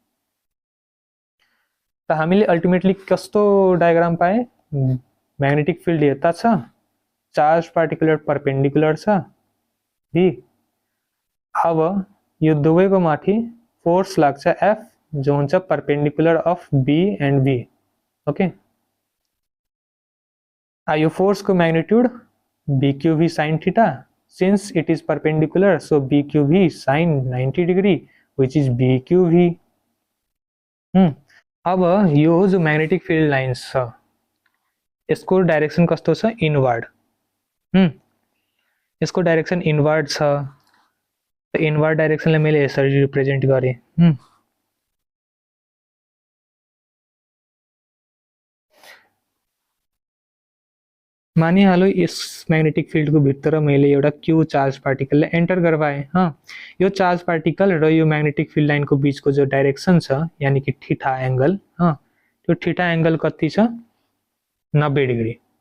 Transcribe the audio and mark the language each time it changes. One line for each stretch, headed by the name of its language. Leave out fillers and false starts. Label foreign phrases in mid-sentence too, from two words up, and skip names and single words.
Nepali: त हामीले अल्टिमेटली कस्तो डायग्राम पाए
English: magnetic field
Nepali: यता छ
English: charge particular perpendicular
Nepali: छ बी अब यो दुवैको माथि फोर्स लाग्छ एफ जो हुन्छ
English: perpendicular of B and B okay
Nepali: यो फोर्स को मैग्निट्यूड
English: BQV sin theta since it is perpendicular so BQV sin 90 degree which is BQV
Nepali: अब यो जो
English: magnetic field lines
Nepali: छ यसको डाइरेक्सन कस्तो छ इनवर्ड यसको डाइरेक्सन इनवर्ड छ इनवर्ड डाइरेक्सनलाई मैले यसरी रिप्रेजेन्ट गरेँ मानिहाल्यो यस म्याग्नेटिक फिल्डको भित्र मैले एउटा क्यू चार्ज पार्टिकललाई एन्टर गराएँ यो
English: charge particle
Nepali: र यो म्याग्नेटिक फिल्ड लाइनको बिचको जो डाइरेक्सन छ यानि कि
English: theta angle
Nepali: त्यो
English: theta angle
Nepali: कति छ 90 डिग्री